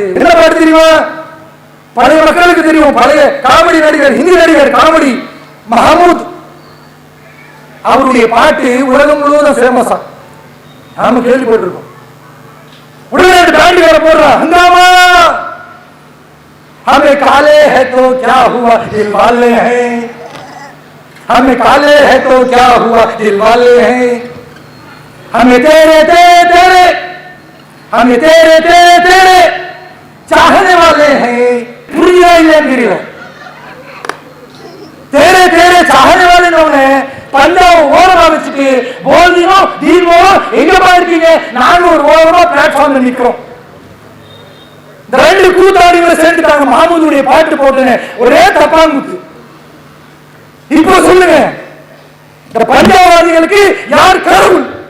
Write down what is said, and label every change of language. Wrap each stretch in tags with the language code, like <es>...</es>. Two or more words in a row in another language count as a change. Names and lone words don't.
<ta>என்ன பாட்டு தெரியுமா? பழைய மக்களுக்கு தெரியும். பழைய காமெடி நடிகர், ஹிந்தி நடிகர் காமெடி மஹமூத், அவருடைய பாட்டு உலகம் முழுவதும் ஃபேமஸா, நாம கேள்விப்பட்டிருக்கோம். உடனே பேண்டுக்கார போடுறா, ஹங்காமா</ta> <hi>हमें काले है तो क्या हुआ दिल वाले हैं, हमें काले है तो क्या हुआ दिल वाले हैं, हमें तेरे तेरे तेरे हमें तेरे तेरे तेरे चाहने वाले हैं.</hi> <ta>புரியா இல்லையா தெரியல.</ta> <hi>तेरे तेरे चाहने वाले ने</hi> <ta>பஞ்சாவை ஓரமா வச்சுட்டு போல்தினோ தீனோ எங்க போயிருக்கீங்க, நாங்க ஒரு ஓரமா பிளாட்ஃபார்ம்ல நிக்கிறோம். இந்த ரெண்டு கூத்தாடிகளை சேர்ந்துட்டாங்க. மஹமூதுடைய பாட்டு போட்டுங்க, ஒரே தப்பாங்குத்து. இப்போ சொல்லுங்க, இந்த பஞ்சாபாதிகளுக்கு யார் கடவுள்?</ta>